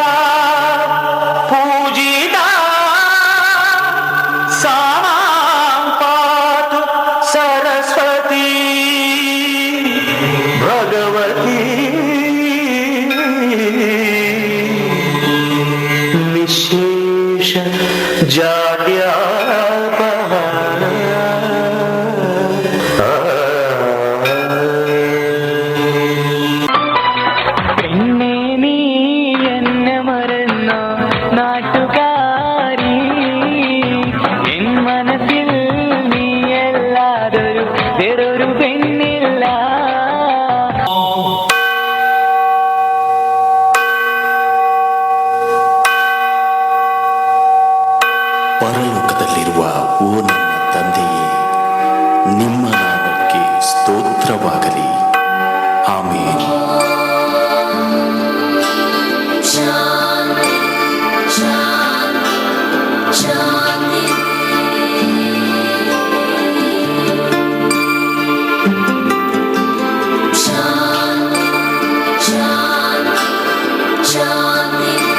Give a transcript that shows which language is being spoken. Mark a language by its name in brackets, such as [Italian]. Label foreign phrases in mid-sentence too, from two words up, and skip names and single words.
[Sanskrit] ಪೂಜಿತಾ ಸಾಮಾಂ ಪಾತು ಸರಸ್ವತಿ ಭಗವತಿ ನಿಶೇಷ ಜಾಡ್ಯಾಪಹ. [Malayalam] പെണ്ണേ നീ എന്നെ മറന്നോ നാട്ടുകാരി, എൻ മനസ്സിൽ നീയല്ലാതൊരു വേറൊരു പെണ്ണില്ല. [Kannada] ಪರಲೋಕದಲ್ಲಿರುವ ಓ ನನ್ನ ತಂದೆಯೇ, ನಿಮ್ಮ ನಾಮಕ್ಕೆ ಸ್ತೋತ್ರವಾಗಲಿ. ಆಮೇನ್. ಶಾಂತಿ ಶಾಂತಿ ಶಾಂತಿ. ಶಾಂತಿ ಶಾಂತಿ ಶಾಂತಿ.